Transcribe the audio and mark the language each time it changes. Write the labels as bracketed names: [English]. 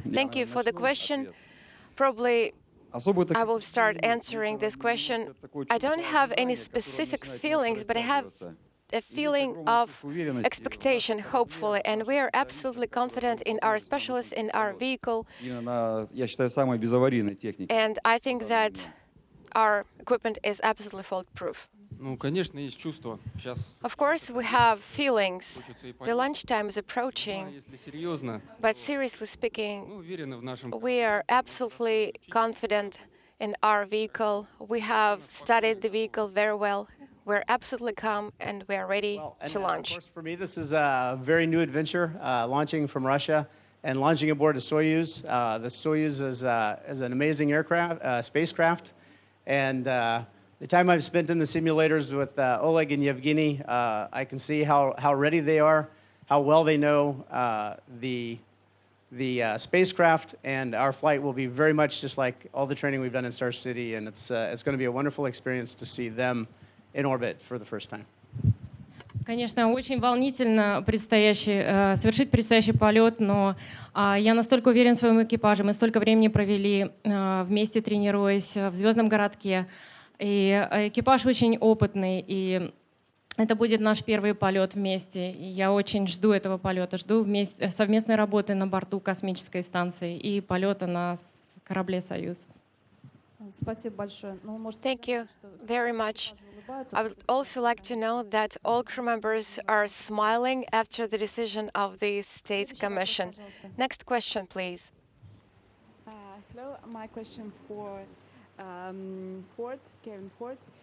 [English] Thank you for the question. Probably I will start answering this question. I don't have any specific feelings, but I have a feeling of expectation, hopefully, and we are absolutely confident in our specialists, in our vehicle. [Russian] Я считаю, самой безаварийной техники. [English] And I think that our equipment is absolutely fault-proof. [Russian] Ну, конечно, есть чувство. Сейчас. [English] Of course, we have feelings. The lunchtime is approaching. [Russian] Если серьезно, [English] But seriously speaking, [Russian] мы уверены в нашем. [English] we are absolutely confident in our vehicle. We have studied the vehicle very well. We're absolutely calm and we are ready to launch. Of course, for me, this is a very new adventure, launching from Russia and launching aboard a Soyuz. The Soyuz is an amazing aircraft, spacecraft, and the time I've spent in the simulators with Oleg and Yevgeny, I can see how ready they are, how well they know the spacecraft, and our flight will be very much just like all the training we've done in Star City, and it's going to be a wonderful experience to see them in orbit for the first time. [Russian] Конечно, очень волнительно совершить предстоящий полет, но я настолько уверен в своем экипаже, мы столько времени провели вместе, тренируясь в звездном городке, и экипаж очень опытный, и это будет наш первый полет вместе. И я очень жду этого полета, жду совместной работы на борту космической станции и полета на корабле «Союз». Спасибо большое. [English] Thank you very much. I would also like to know that all crew members are smiling after the decision of the State Commission. Next question, please. Hello, my question for Kevin Ford.